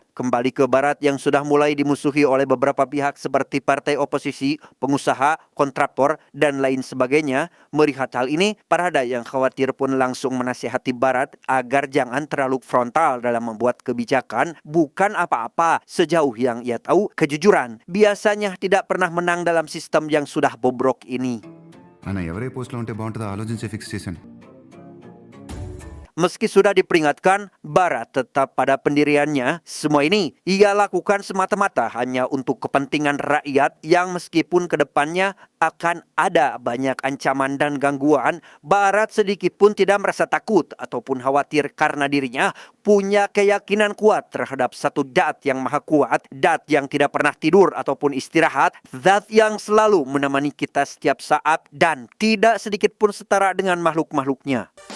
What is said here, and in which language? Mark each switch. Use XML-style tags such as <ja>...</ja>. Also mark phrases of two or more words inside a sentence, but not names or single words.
<id>Kembali ke Barat yang sudah mulai dimusuhi oleh beberapa pihak seperti partai oposisi, pengusaha, kontraktor, dan lain sebagainya. Melihat hal ini, Parada yang khawatir pun langsung menasihati Barat agar jangan terlalu frontal dalam membuat kebijakan. Bukan apa-apa, sejauh yang ia tahu, kejujuran biasanya tidak pernah menang dalam sistem yang sudah bobrok ini.</id> <te>అన్న ఎవరే పోస్ట్లో ఉంటే బాగుంటుందో ఆలోచించి ఫిక్స్ చేశాను</te> <id>Meski sudah diperingatkan, Barat tetap pada pendiriannya. Semua ini ia lakukan semata-mata hanya untuk kepentingan rakyat yang meskipun kedepannya akan ada banyak ancaman dan gangguan, Barat sedikit pun tidak merasa takut ataupun khawatir karena dirinya punya keyakinan kuat terhadap satu zat yang maha kuat, zat yang tidak pernah tidur ataupun istirahat, zat yang selalu menemani kita setiap saat dan tidak sedikit pun setara dengan makhluk-makhluknya.</id>